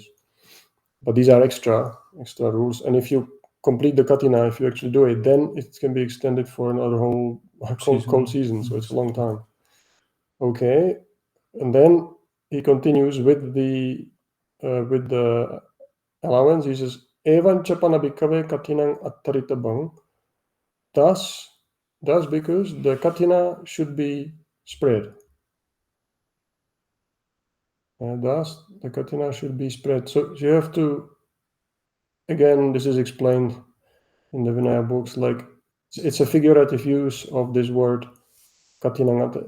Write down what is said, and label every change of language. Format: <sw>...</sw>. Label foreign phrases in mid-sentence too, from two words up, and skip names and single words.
<en>But these are extra rules, and if you complete the Kathina, if you actually do it, then it can be extended for another whole cold season, so it's a long time. Okay, and then he continues with the allowance. He says,</en> <pi>"Evan chapana bhikkhave kathinang attaritabang."</pi> <en>Thus, because the Kathina should be spread. Thus, the Kathina should be spread. So you have to, again, this is explained in the Vinaya books, like it's a figurative use of this word Kathina.</en>